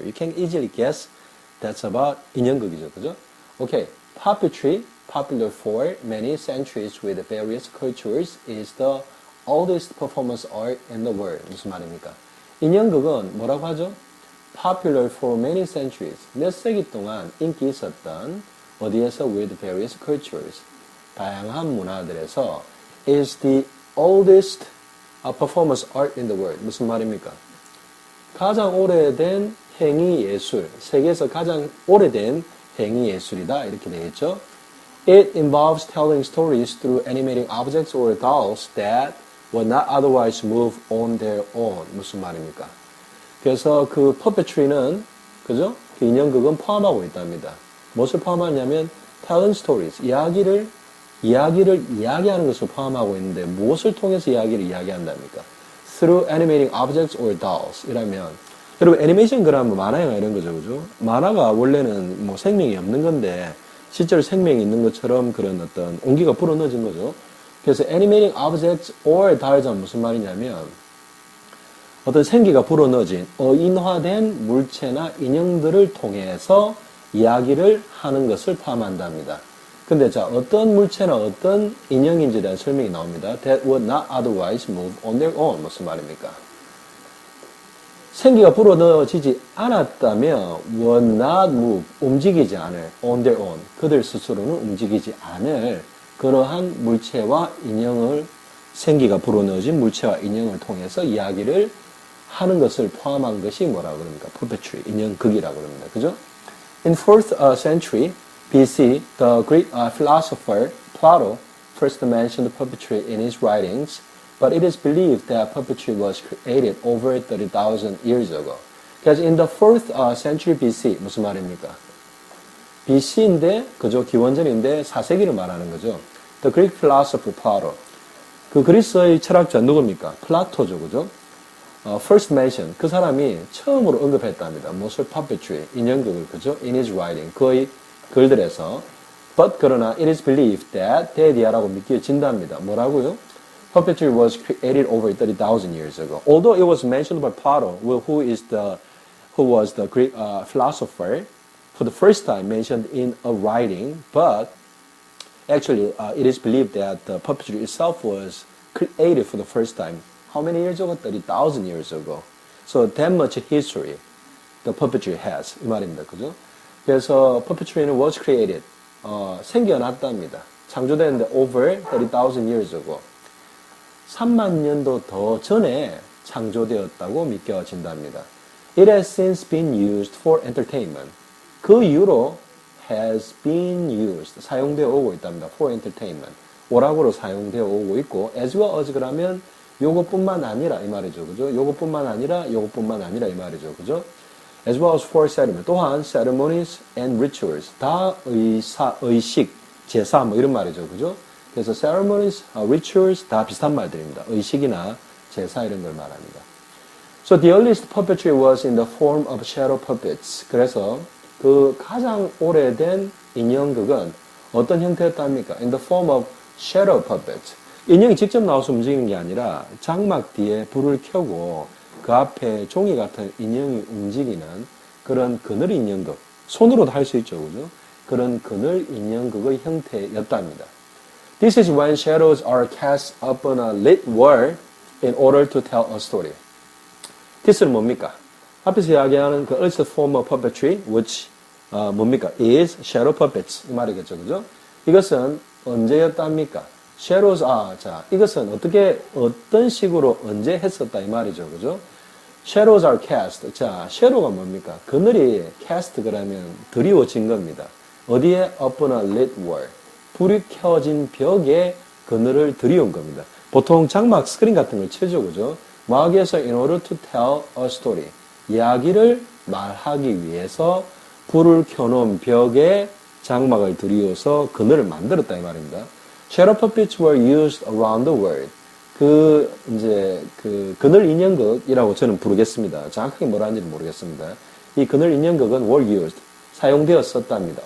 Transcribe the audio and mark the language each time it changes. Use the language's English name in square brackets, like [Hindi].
[English] You can easily guess that's about [Korean] 인형극이죠, 그죠? [English] Okay, puppetry, popular for many centuries with various cultures, is the oldest performance art in the world. [Korean] 무슨 말입니까? 인형극은 뭐라고 하죠? [English] Popular for many centuries. [Korean] 몇 세기 동안 인기 있었던 어디에서 [English] with various cultures. [Korean] 다양한 문화들에서 [English] is the oldest performance art in the world. [Korean] 무슨 말입니까? 가장 오래된 행위 예술. 세계에서 가장 오래된 행위 예술이다. 이렇게 되겠죠. [English] It involves telling stories through animating objects or dolls that will not otherwise move on their own. [Korean] 무슨 말입니까? 그래서 그 puppetry는, 그죠? 그 인형극은 포함하고 있답니다. 무엇을 포함하냐면 [English] telling stories, [Korean] 이야기를 이야기하는 것을 포함하고 있는데 무엇을 통해서 이야기를 이야기한답니까? Through animating objects or dolls. 이라면 여러분 애니메이션 그라면 만화 영화 이런 거죠, 그죠? 만화가 원래는 뭐 생명이 없는 건데 실제로 생명이 있는 것처럼 그런 어떤 온기가 불어넣어진 거죠. 그래서 [English] animating objects or dolls [Korean] 은 무슨 말이냐면 어떤 생기가 불어넣어진 어인화된 물체나 인형들을 통해서 이야기를 하는 것을 포함한답니다. 근데 자, 어떤 물체나 어떤 인형인지에 대한 설명이 나옵니다. That would not otherwise move on their own. 무슨 말입니까? 생기가 불어넣어지지 않았다면 [English] would not move, [Korean] 움직이지 않을, [English] on their own, [Korean] 그들 스스로는 움직이지 않을 그러한 물체와 인형을, 생기가 불어넣어진 물체와 인형을 통해서 이야기를 하는 것을 포함한 것이 뭐라고 그럽니까? puppetry, 인형극이라고 그럽니다. 그죠? [English] In 4th century BC, the Greek philosopher Plato first mentioned puppetry in his writings, but it is believed that puppetry was created over 30,000 years ago. [Korean] 그래서 [English] in the 4th century BC, [Korean] 무슨 말입니까? BC인데, 그죠? 기원전인데 4세기를 말하는 거죠. [English] The Greek philosopher Plato. [Korean] 그 그리스의 철학자 누굽니까? 플라토죠, 그죠? [English] First mentioned. [Korean] 그 사람이 처음으로 언급했답니다. 무엇을? puppetry, 인형극을, 그죠? [English] In his writing. [Korean] 그의 글들에서. [English] But [Korean] 그러나 [English] it is believed that [Korean] 대디아라고 믿겨진답니다. 뭐라고요? [English] Puppetry was created over 30,000 years ago. Although it was mentioned by Plato, who was the Greek philosopher, for the first time mentioned in a writing, but actually it is believed that the puppetry itself was created for the first time. How many years ago? 30,000 years ago. So that much history the puppetry has. [Korean] 이 말입니다. 그죠? 그래서 puppetry는 was created. 생겨났답니다. 창조됐는데 [English] over 30,000 years ago. [Korean] 3만 년도 더 전에 창조되었다고 믿겨진답니다. [English] It has since been used for entertainment. [Korean] 그 이후로 [English] has been used, [Korean] 사용되어 오고 있답니다. [English] for entertainment. [Korean] 오락으로 사용되어 오고 있고 [English] as well as [Korean] 그러면 요것뿐만 아니라 이 말이죠. 그죠? 요것뿐만 아니라 이 말이죠. 그죠? [English] as well as for ceremony. [Korean] 또한 [English] ceremonies and rituals. [Korean] 다 의식, 제사 뭐 이런 말이죠. 그죠? 그래서 ceremonies, rituals 다 비슷한 말들입니다. 의식이나 제사 이런 걸 말합니다. [English] So the earliest puppetry was in the form of shadow puppets. [Korean] 그래서 그 가장 오래된 인형극은 어떤 형태였답니까? [English] In the form of shadow puppets. [Korean] 인형이 직접 나와서 움직이는 게 아니라 장막 뒤에 불을 켜고 그 앞에 종이 같은 인형이 움직이는 그런 그늘 인형극. 손으로도 할 수 있죠. 그죠? 그런 그늘 인형극의 형태였답니다. [English] This is when shadows are cast upon a lit wall in order to tell a story. [Korean] This는 뭡니까? 앞에서 이야기하는 그 [English] earliest form of puppetry, which [Korean] 뭡니까? [English] is shadow puppets. [Korean] 이 말이겠죠, 그죠? 이것은 언제였답니까? shadows 자, 이것은 어떤 식으로 언제 했었다 이 말이죠, 그죠? [English] shadows are cast. [Korean] 자, shadow가 뭡니까? 그늘이 cast 그러면 드리워진 겁니다. 어디에? [English] upon a lit wall. [Korean] 불이 켜진 벽에 그늘을 들이온 겁니다. 보통 장막 스크린 같은 걸 치죠, 그죠? 뭐하기 위해서 [English] in order to tell a story. [Korean] 이야기를 말하기 위해서 불을 켜놓은 벽에 장막을 들이워서 그늘을 만들었다 이 말입니다. [English] Shadow puppets were used around the world. [Korean] 이제 그늘 인형극이라고 저는 부르겠습니다. 정확하게 뭐라 하는지는 모르겠습니다. 이 그늘 인형극은 were used, 사용되었었답니다.